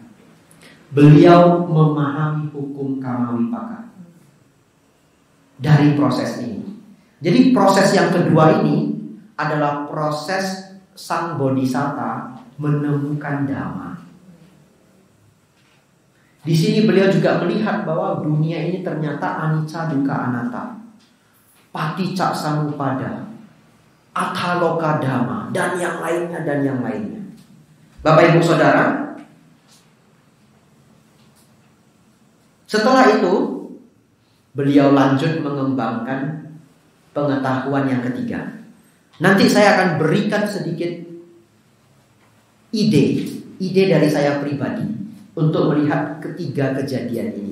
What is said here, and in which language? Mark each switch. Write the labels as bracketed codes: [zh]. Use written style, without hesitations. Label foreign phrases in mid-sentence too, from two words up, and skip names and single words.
[id] Beliau memahami hukum kamawipaka dari proses ini. Jadi proses yang kedua ini adalah proses sang bodhisatta menemukan dhamma. Di sini beliau juga melihat bahwa dunia ini ternyata [pi] anicca dukkha anatta, paticca samuppada, athaloka dhamma, [id] dan yang lainnya. Bapak Ibu Saudara, setelah itu beliau lanjut mengembangkan pengetahuan yang ketiga. Nanti saya akan berikan sedikit ide dari saya pribadi untuk melihat ketiga kejadian ini.